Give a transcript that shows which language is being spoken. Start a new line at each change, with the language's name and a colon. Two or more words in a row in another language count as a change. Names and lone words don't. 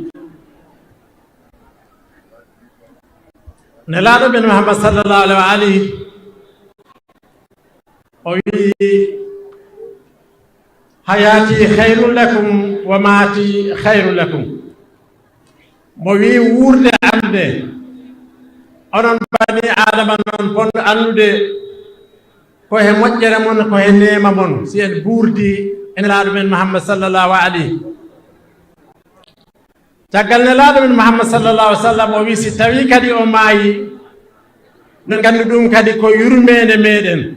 Fula: nelaɗo ɓen Muhammad
Arabic: صلى الله عليه وآله
Fula: o wi
Arabic: حياتي خير لكم ومماتي خير لكم
Fula: mo wi wurde amde onon bani adama noon ponɗo andude ko he moƴƴere mon ko he nema mon si en ɓurdi nelaɗo men Muhammad
Arabic: صلى الله عليه
Fula: caggal nelaɗo men Muhammad
Arabic: صلى الله عليه وسلم
Fula: o wi si tawi kadi o maayi no gandu ɗum kadi ko yurmede meɗen